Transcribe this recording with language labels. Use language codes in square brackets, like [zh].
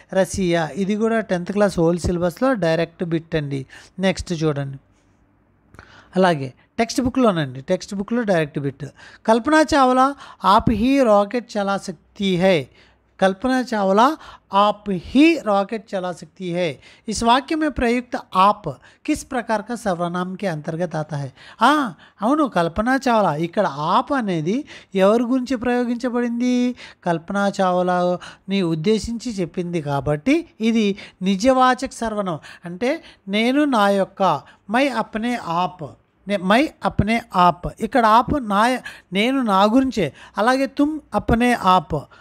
[te] రసియా, ఇది కూడా 10th class whole సిలబస్లో డైరెక్ట్ బిట్ అండి. నెక్స్ట్ చూడండి, అలాగే టెక్స్ట్ బుక్లోనండి, టెక్స్ట్ బుక్లో డైరెక్ట్ బిట్. [hi] కల్పనా చావ్లా आप ही रॉकेट चला सकती है. कल्पना चावला आप ही रॉकेट चला सकती है. इस वाक्य में प्रयुक्त आप किस प्रकार का सर्वनाम के अंतर्गत आता है. [te] అవును, కల్పనా చావ్లా. ఇక్కడ ఆప్ అనేది ఎవరి గురించి ప్రయోగించబడింది, కల్పనా చావ్లాని ఉద్దేశించి చెప్పింది కాబట్టి ఇది నిజవాచక సర్వనామం. అంటే నేను నా యొక్క, [hi] మై అప్నే ఆప్, మై అప్నే ఆప్. [te] ఇక్కడ ఆప్ నేను నా గురించే. అలాగే [hi] తుమ్ అప్నే ఆప్,